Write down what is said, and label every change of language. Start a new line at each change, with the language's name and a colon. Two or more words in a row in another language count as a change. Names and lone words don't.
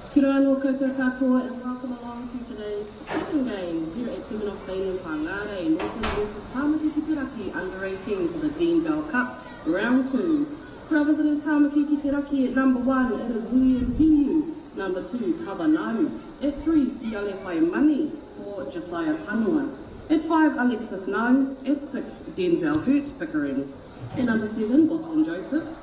Māori: anō koutou katoa
English: and welcome along to today's second game here at Semenoff Stadium, Whangarei, Northland versus Tāmaki ki te Raki under 18 for the Dean Bell Cup, round 2. For our visitors, Tāmaki ki te Raki at number 1, it is William Piu. Number 2, Kavanau. At 3, Siale Whaiamani for Josiah Panua. At 5, Alexis No. At 6, Denzel Hurt Pickering. At number 7, Boston Josephs.